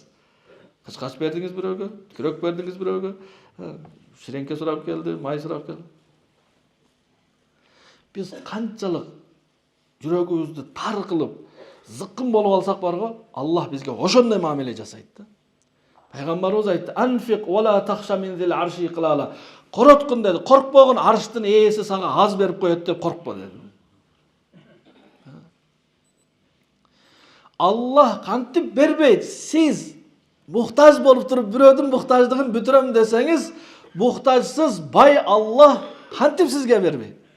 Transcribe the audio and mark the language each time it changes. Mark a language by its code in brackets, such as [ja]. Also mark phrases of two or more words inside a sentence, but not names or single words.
[ky] Кычкач бердиңиз бирөөгө, күрөк бердиңиз бирөөгө, ширеңке сурап келди, май сурап келди. Биз канчалык жүрөгүбүздү тар кылып, зыккын болуп алсак барго, Аллах бизге ошондой мамиле жасайт да. Пайгамбарыбыз айтты: [ar] "أنفق ولا تخش من ذي العرش إقلالا." [ky] Короткун деди, коркпогон арштын ээси сага аз берип коет деп коркпо деди. Аллах кантип бербейт. Сиз муктаж болуп туруп бирөөдүн муктаждыгын бүтүрөм десеңиз, муктажсыз бай Аллах кантип сизге бербейт.